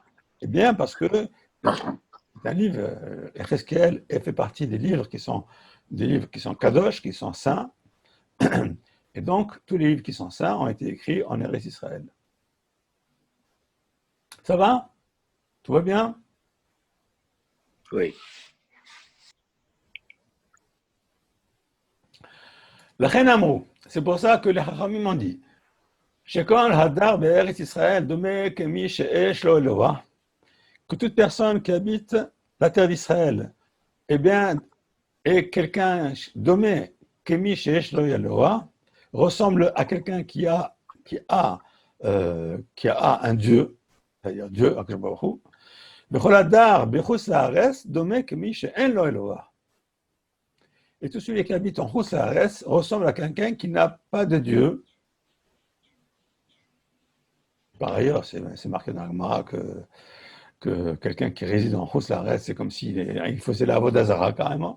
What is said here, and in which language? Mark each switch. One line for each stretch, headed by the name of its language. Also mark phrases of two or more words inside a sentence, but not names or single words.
French: Eh bien, parce que c'est un livre, Cheskel fait partie des livres qui sont kadosh, qui sont saints, et donc tous les livres qui sont saints ont été écrits en Eretz Israël. Ça va? Tout va bien? Oui.
Hebrew: לכן אמרו,
French: c'est pour ça que les Chachamim m'ont dit,
Hebrew: שכל הדר בארץ ישראל דומה כמי שיש לו אלוה,
French: que toute personne qui habite la terre d'Israël, eh bien, est quelqu'un
Hebrew: דומה כמי שיש לו אלוה,
French: ressemble à quelqu'un qui a un Dieu, c'est-à-dire Dieu,
Hebrew: הקדוש ברוך הוא, בכל הדר בחוץ הארץ דומה כמי שאין לו אלוה.
French: Et tout celui qui habite en
Hebrew: חוץ הארץ
French: ressemble à quelqu'un qui n'a pas de Dieu. Par ailleurs, c'est marqué dans la Gemara que quelqu'un qui réside en
Hebrew: חוץ הארץ,
French: c'est comme s'il faisait la
Hebrew: עבודה זרה
French: carrément.